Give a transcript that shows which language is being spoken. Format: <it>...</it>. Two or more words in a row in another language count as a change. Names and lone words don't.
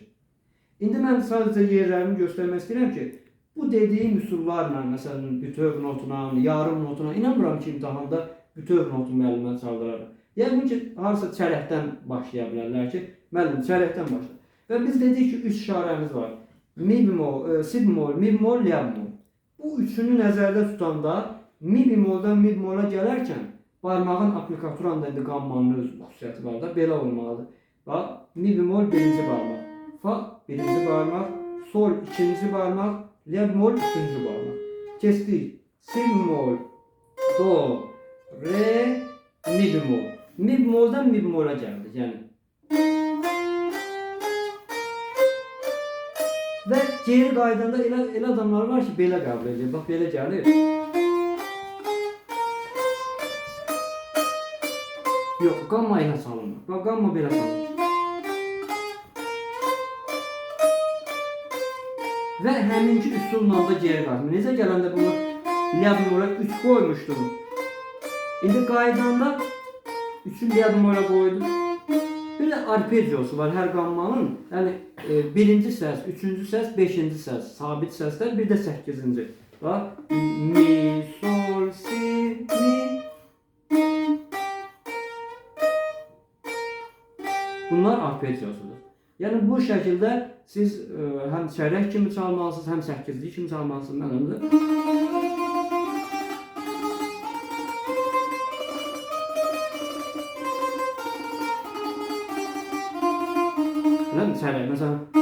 <az>İndi mən sadəcə yerlərini göstərmək istəyirəm ki, Bu dediyim üsullarla, məsələn, bütöv notuna, yarım notuna, inanmıram ki, imtahanda bütöv notu müəllimə çaldırar. Yəni ki, harasa çərəkdən başlaya bilərlər ki, müəllim çərəkdən başla. Və biz dedik ki, 3 işarəmiz var. Mi bemol, si bemol, mi bemol, la bemol. Bu üçünü nəzərdə tutanda mi bemoldan mi bemola gələrkən barmağın aplikaturanda indi qammanın öz xüsusiyyəti var da, belə olmalıdır. Bax, mi bemol birinci barmaq, fa birinci barmaq, sol ikinci barmaq, la bemol üçüncü barmaq. Keçdik. Si bemol, do, re, mi bemol. Mi bemoldan mi bemola gəldik. Yəni və geri qaydanda elə adamlar var ki, belə qəbul edir. Bax, belə gəlir. Yox, qamma ilə çalınır. Bax, qamma belə çalınır. Və həminki üsulla da geri qayıtmır. Necə gələndə bunu la bemola 3 qoymuşdum. İndi qaydanda 3'ü la bemola qoydum. Bir də arpeggiyosu var hər qammanın. Yəni birinci səs, üçüncü səs, beşinci səs, sabit səslər, bir də 8-ci. Bax, mi, sol, si, mi. Bunlar arpeggiyosudur. Yəni bu şəkildə siz həm çərək kimi çalmalısınız, həm 8-li kimi çalmalısınız. Mənimdir. Çərək, məsələn.</az>